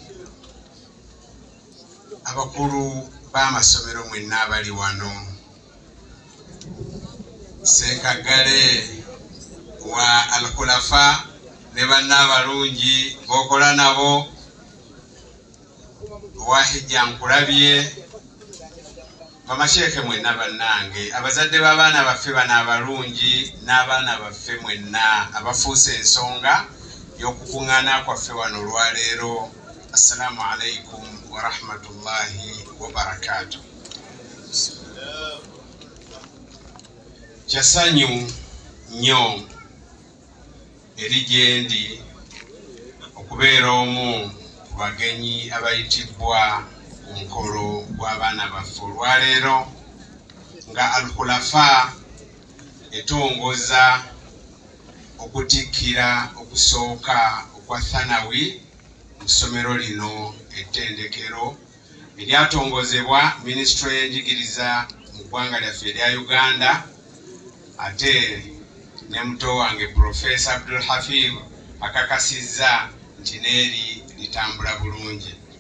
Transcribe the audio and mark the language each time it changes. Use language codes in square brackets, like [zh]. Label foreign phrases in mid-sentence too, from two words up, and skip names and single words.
[lg] abakulu b'amasomero mwenna abali wano, Sekagale wa Al-Khulafa ne banna abalungi bokola nabo, Wahija nkulabye, bamasheeke mwenna bannange, abazadde b'abaana baffe bano abalungi n'abaana baffe mwenna abafuuse ensonga y'okukuŋŋaana kwaffe wano olwaleero. [ar] السلام عليكم ورحمة الله وبركاته. [lg] Kyasanyu nnyo eri gye ndi okubeera omu ku bagenyi abayitibwa ku mukolo gw'abaana baffe olwaleero nga Al-Khulafa etongoza okutikkira okusooka okwa Thanawi mu ssomero lino ettendekero eryatongozebwa Ministry y'enjigiriza mu ggwanga lyaffe erya Uganda, ate ne muto wange Professor Abdul Hafidh akakasizza nti neeri litambula bulungi.